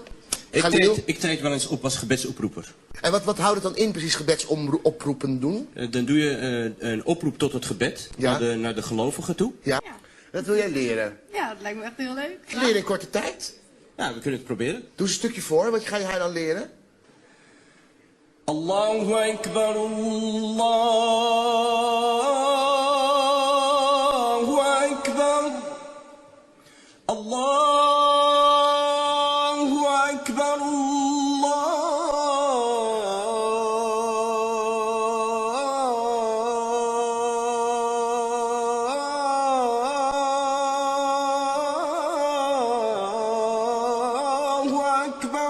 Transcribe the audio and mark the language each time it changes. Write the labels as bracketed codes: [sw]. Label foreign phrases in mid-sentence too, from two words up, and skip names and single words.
[nl] Ik treed wel eens op als gebedsoproeper. En wat houdt het dan in, precies gebedsoproepen doen? Dan doe je een oproep tot het gebed, Ja. naar de gelovigen toe. Ja. Dat wil jij leren. Ja, dat lijkt me echt heel leuk. Leren in korte tijd. Nou, we kunnen het proberen. Doe eens een stukje voor, wat ga je haar dan leren? [ar] الله أكبر، الله أكبر، الله أكبر، الله أكبر.